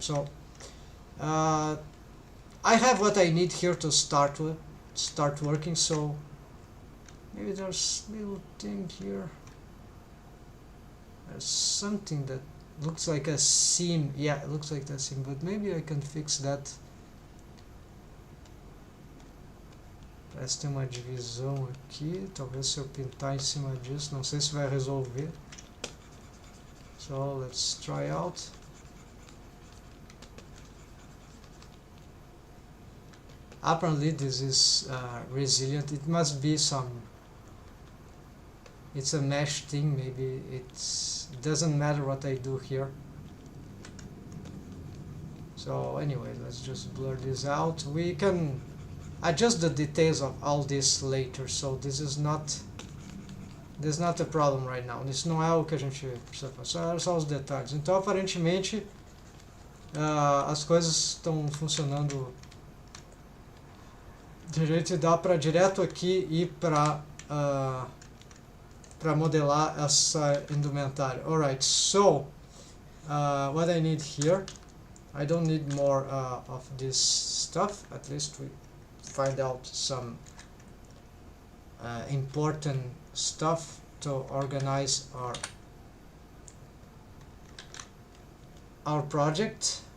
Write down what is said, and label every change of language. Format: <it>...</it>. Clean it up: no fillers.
<en>So I have what I need here to start working. So maybe there's little thing here. There's something that looks like a seam. Yeah, it looks like a seam, but maybe I can fix that.</en> <pt>Parece ter uma divisão aqui. Talvez se eu pintar em cima disso, não sei se vai resolver.</pt> <en>So let's try out. Apparently this is resilient. It must be some. It's a mesh thing. Maybe it doesn't matter what I do here. So anyway, let's just blur this out. We can adjust the details of all this later, so this is not a problem right now.</en> <pt>Isso não é o que a gente precisa fazer, só os detalhes. Então aparentemente as coisas estão funcionando direito, e dá para direto aqui ir para modelar essa indumentária.</pt> <en>Alright, so what I need here, I don't need more of this stuff. At least we find out some important stuff to organize our project.</en>